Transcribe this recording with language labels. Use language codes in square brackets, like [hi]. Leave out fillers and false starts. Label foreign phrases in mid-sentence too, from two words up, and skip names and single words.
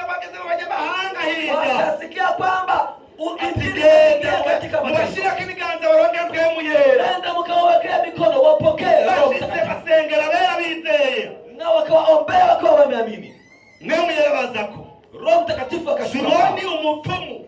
[rn] bageze mu banyamahanga hirya [sw] wakasikia kwamba injili katika [rn] mubashira k'ibiganza baronke mpwemu yera [sw] nenda mkawawekea mikono wapokee [rn] bashitse basengera bera bizeye [sw] na wakawaombea wakawa wameamini. [rn] mpwemu yera bazako [sw] Roho Mtakatifu akashuka. [rn] Simoni umupfumu